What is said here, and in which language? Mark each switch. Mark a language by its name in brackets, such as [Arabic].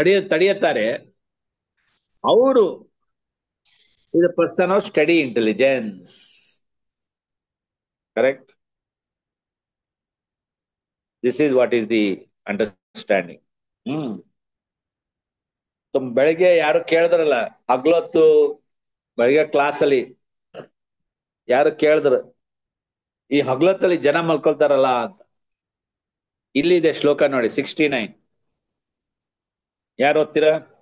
[Kannada] ತಡೆಯುತ್ತಾರೆ, ಅವರು [English] is a person of steady intelligence. Correct? This is what is the understanding. [Kannada] ಬೆಳಿಗ್ಗೆ ಯಾರು ಕೇಳಿದ್ರಲ್ಲ, ಹಗ್ಲೊತ್ತು ಬೆಳಿಗ್ಗೆ ಕ್ಲಾಸಲ್ಲಿ ಯಾರು ಕೇಳಿದ್ರು, ಈ ಹಗ್ಲೊತ್ತಲ್ಲಿ ಜನ ಮಲ್ಕೊಳ್ತಾರಲ್ಲ ಅಂತ. ಇಲ್ಲಿದೆ ಶ್ಲೋಕ ನೋಡಿ, 69. ಯಾರು ಓದ್ತೀರಾ?